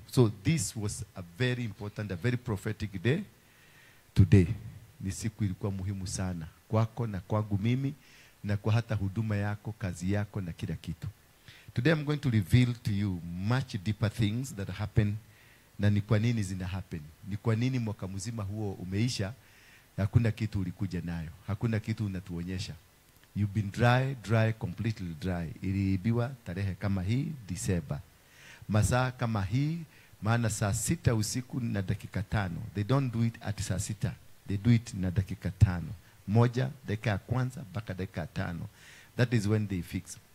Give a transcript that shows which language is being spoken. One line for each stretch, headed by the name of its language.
English: So this was a very important, a very prophetic day.
Swahili: Today ni siku ilikuwa muhimu sana kwako na kwangu mimi na kwa hata huduma yako, kazi yako na kila kitu.
English: Today I'm going to reveal to you much deeper things that happen
Swahili: na ni kwa nini zina happen. Ni kwa nini mwaka mzima huo umeisha, hakuna kitu ulikuja nayo. Hakuna kitu unatuonyesha.
English: You've been dry, completely dry.
Swahili: Iliibiwa tarehe kama hii December. Masaa kama hii, maana saa 6 usiku na dakika 5.
English: They don't do it at
Swahili: saa 6.
English: They do it
Swahili: na dakika 5. Moja, dakika ya kwanza, mpaka dakika 5.
English: That is when they fix.